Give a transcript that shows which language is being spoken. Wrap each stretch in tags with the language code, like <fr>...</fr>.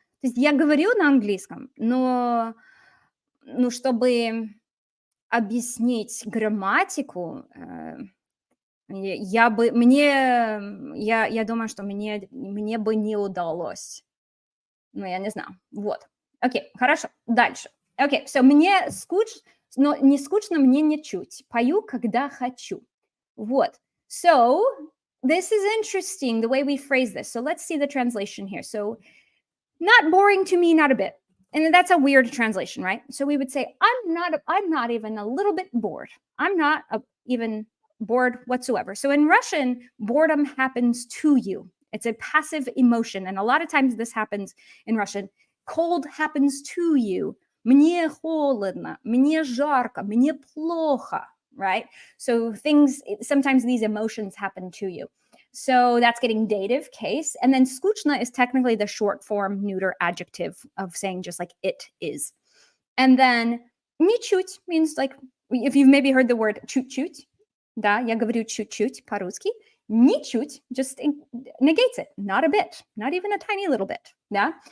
<ru>То есть я говорю на английском, но чтобы объяснить грамматику, я думаю, что мне бы не удалось. Я не знаю. Окей, хорошо, дальше. Окей, so мне скучно, но не скучно мне ничуть. Пою, когда хочу.</ru> <en>So this is interesting, the way we phrase this. So let's see the translation here. So not boring to me, not a bit. And that's a weird translation, right? So we would say, I'm not even a little bit bored. I'm not even bored whatsoever. So in Russian, boredom happens to you. It's a passive emotion. And a lot of times this happens in Russian. Cold happens to you.</en> <ru>Мне холодно, мне жарко, мне плохо, right?</ru> <en>So sometimes these emotions happen to you. So that's getting dative case. And then skучно is technically the short form neuter adjective of saying just like it is. And then ничуть means like, if you've maybe heard the word чуть-чуть,</en> <ru>да, я говорю чуть-чуть по-русски,</ru> <en>ничуть just negates it, not a bit, not even a tiny little bit, да.</en>